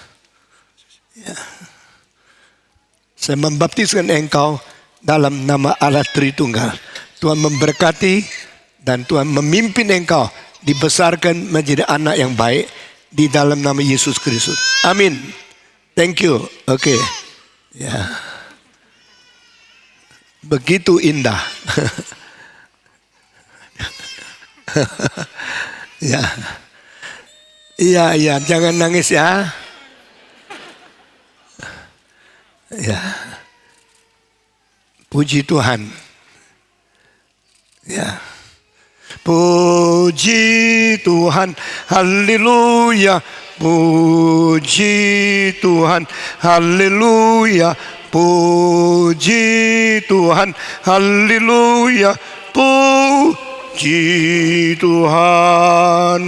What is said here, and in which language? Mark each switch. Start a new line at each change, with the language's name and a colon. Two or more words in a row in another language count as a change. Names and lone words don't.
Indonesian: Saya membaptiskan engkau dalam nama Allah Tritunggal. Tuhan memberkati dan Tuhan memimpin engkau dibesarkan menjadi anak yang baik di dalam nama Yesus Kristus. Amin.
English: Thank you.
Indonesian: Oke. Ya. Begitu indah. Ya. Iya, jangan nangis ya. Ya. Puji Tuhan. Ya. Puji Tuhan, haleluya. Puji Tuhan, haleluya. Puji Tuhan, haleluya. Puji Tuhan.